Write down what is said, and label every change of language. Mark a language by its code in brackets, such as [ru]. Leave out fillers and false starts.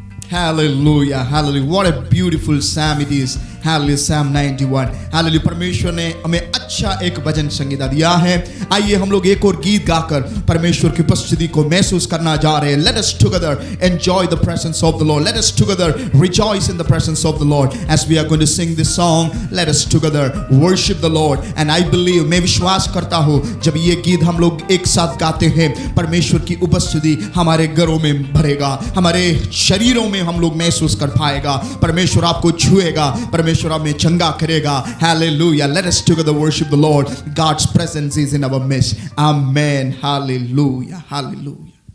[en] Hallelujah, hallelujah. What a beautiful psalm it is. Hallelujah, Psalm 91. Hallelujah. [hi] परमेश्वर ने हमें अच्छा एक भजन संगीता दिया है। आइए हम लोग एक और गीत गाकर परमेश्वर की उपस्थिति को महसूस करना जा रहे हैं। [en] Let us together enjoy the presence of the Lord. Let us together rejoice in the presence of the Lord. As we are going to sing this song, let us together worship the Lord. And I believe, [hi] मैं विश्वास करता हूँ जब ये गीत हम लोग एक साथ गाते हैं, परमेश्वर की उपस्थिति हमारे घरों में भरेगा, हमारे शरीरों में हम लोग महसूस कर पाएगा, परमेश्वर आपको छुएगा, परमेश्वर हमें चंगा करेगा। [en] Hallelujah. Let us together worship the Lord. God's presence is in our midst. Amen. Hallelujah. Hallelujah.